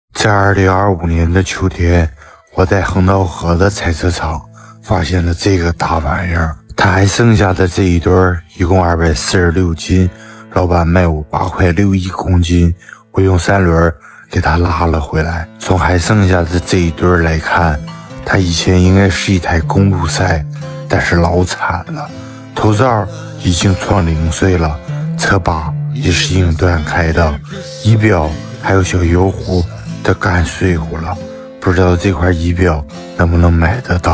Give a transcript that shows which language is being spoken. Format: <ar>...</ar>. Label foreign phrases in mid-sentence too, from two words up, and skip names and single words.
<zh>在2025年的秋天，我在橫道河的采车场发現了这个大玩意儿。它还剩下的这一对一共246斤，老闆賣我8塊61公斤，我用3輪給它拉了回來。從還剩下的這一對來看，它以前應該是一台公路賽，但是老慘了，頭罩已經創零碎了，車把也是硬斷開的，儀表還有小油壺都乾碎乎了，不知道這塊儀表能不能買得到。</zh>